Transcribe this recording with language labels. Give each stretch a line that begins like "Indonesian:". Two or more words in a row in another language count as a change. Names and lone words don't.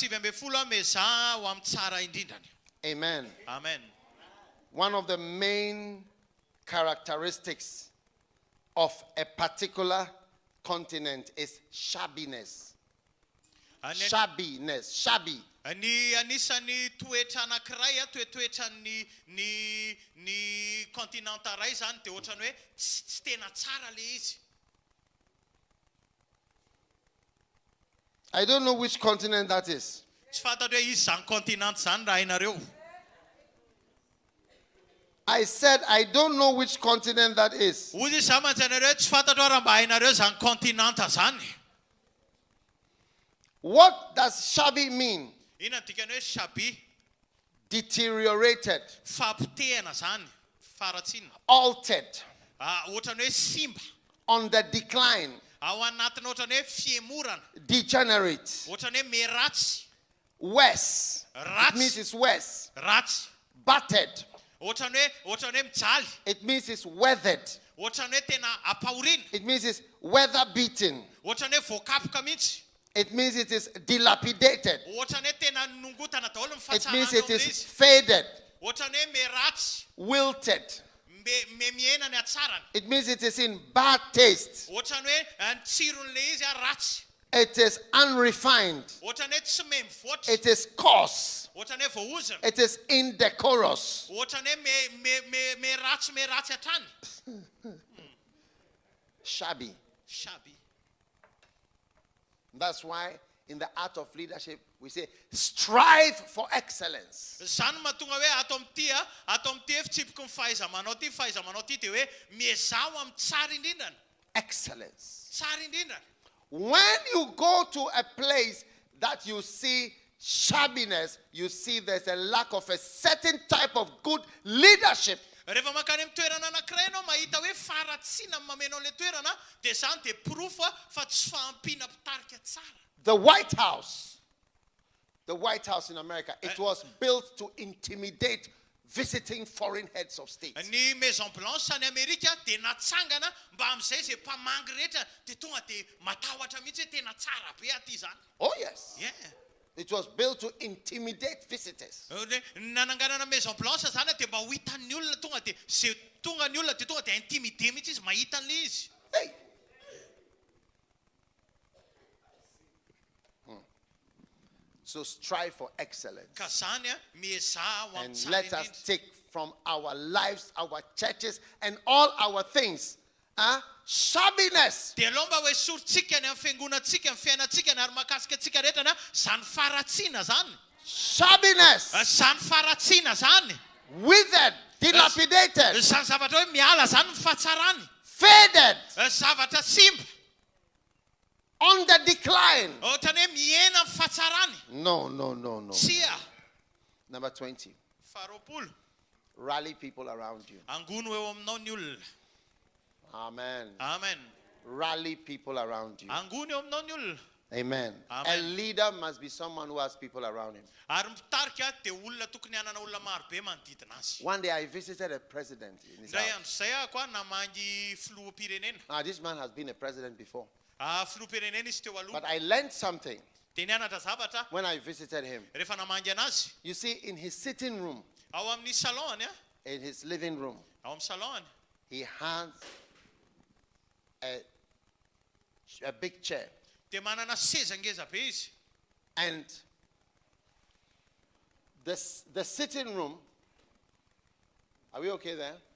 English: Amen. Amen. One of the main characteristics of a particular continent is shabbiness. Shabbiness. Shabby.
Malagasy: Anisany toetra anankiray toetra ny continent iray zany dia ohatrany hoe tsy tena tsara le izy.
English: I don't know which continent that is.
Malagasy: Tsy fantatro hoe izy zany continent zany raha hainareo.
English: I said I don't know which continent that is.
Malagasy: Hoy izy zany manjanareo tsy fantatro raha mba hainareo zany continent zany.
English: What does shabby mean?
Malagasy: Ina dikany hoe shabby?
English: Deteriorated.
Malagasy: Fampitehana zany. Faratsina.
English: Altered.
Malagasy: Ohatrany hoe simba.
English: On the decline.
Malagasy: Ao anatiny ohatrany hoe fiemorana.
English: Degenerate.
Malagasy: Ohatrany hoe meratsy.
English: Worse.
Malagasy: Ratsy.
English: It means it's worse.
Malagasy: Ratsy.
English: Battered.
Malagasy: Ohatrany hoe mijaly.
English: It means it's weathered.
Malagasy: Ohatrany hoe tena apahorina.
English: It means it's weather beaten.
Malagasy: Ohatrany hoe voakapoka mihitsy.
English: It means it is dilapidated.
Malagasy: Ohatrany hoe tena nongotana daholo ny
English: It
Malagasy: fahatsarana
English: means it is
Malagasy: amin'izy.
English: faded.
Malagasy: Ohatrany hoe meratsy.
English: Wilted.
Malagasy: Miena ny atsarany.
English: It means it is in bad taste.
Malagasy: Ohatrany hoe ny tsiron'le izy ratsy.
English: It is unrefined.
Malagasy: Ohatrany hoe tsy mivoatra.
English: It is coarse.
Malagasy: Ohatrany hoe voahozana.
English: It is indecorous.
Malagasy: Ohatrany hoe meratsy hatrany.
English: Shabby. Shabby. That's why in the art of leadership we say strive for excellence.
Malagasy: Zany mahatonga hoe ato amin'ity fitsipiko ny fahaiza-manao ty dia hoe miezao amin'ny tsara indrindrana.
English: Excellence.
Malagasy: Tsara indrindrana.
English: When you go to a place that you see shabbiness, you see there's a lack of a certain type of good leadership.
Malagasy: Rehefa makany amin'ny toerana anankiray ianao mahita hoe faratsiana ny mameno an'ilay toerana dia zany dia proof fa tsy fahampiana mpitarika tsara.
English: The White House in America, it was built to intimidate visiting foreign heads of state.
Malagasy: Ny Maison Blanche any Amerika dia natsangana mba amin'izay izay mpamangy rehetra dia tonga dia matahotra mihitsy hoe tena tsara be aty zany.
English: Oh yes. Yeah. It was built to intimidate visitors.
Malagasy: Nananganana Maison Blanche zany dia mba ho hitan'ny olona tonga dia zay tonga ny olona dia tonga dia intimidé mihitsy izy mahita an'ilay izy. Hey.
English: So strive for excellence.
Malagasy: Ka zany miezah ho amin'ny
English: And
Malagasy: tsara
English: let us
Malagasy: indrindra.
English: take from our lives, our churches, and all our things, shabbiness.
Malagasy: Dia aloha mba hoe sorontsika ny amin'ny fiangonantsika, amin'ny fiainantsika ary mahakasika antsika rehetra zany faratsiana zany.
English: Shabbiness.
Malagasy: Zany faratsiana zany.
English: Withered, dilapidated,
Malagasy: Zany zavatra hoe miala zany ny fahatsarany.
English: faded,
Malagasy: Zavatra simba.
English: on the decline.
Malagasy: Ohatrany hoe miena amin'ny fahatsarany.
English: No.
Malagasy: Tsia.
English: Number 20.
Malagasy: Faharoapolo.
English: Rally people around you.
Malagasy: Angony eo aminao ny olona.
English: Amen. Amen. Rally people around you.
Malagasy: Angony eo aminao ny olona.
English: Amen. Amen. A leader must be someone who has people around him.
Malagasy: Ary Mpitarika dia olona tokony hanana olona maro be manodidina azy.
English: One day I visited a president in his
Malagasy: Ndray
English: house.
Malagasy: andro zay aho koa namangy filoham-pirenena.
English: This man has been a president before.
Malagasy: Filoham-pirenena izy teo aloha.
English: But I learned something
Malagasy: Dia nianatra zavatra
English: when I visited him.
Malagasy: rehefa namangy anazy.
English: You see, in his sitting room,
Malagasy: Ao amin'ny salon-ny,
English: in his living room,
Malagasy: ao amin'ny salon-ny,
English: he has a big chair.
Malagasy: dia manana seza ngeza be izy.
English: And the sitting room, are we okay there?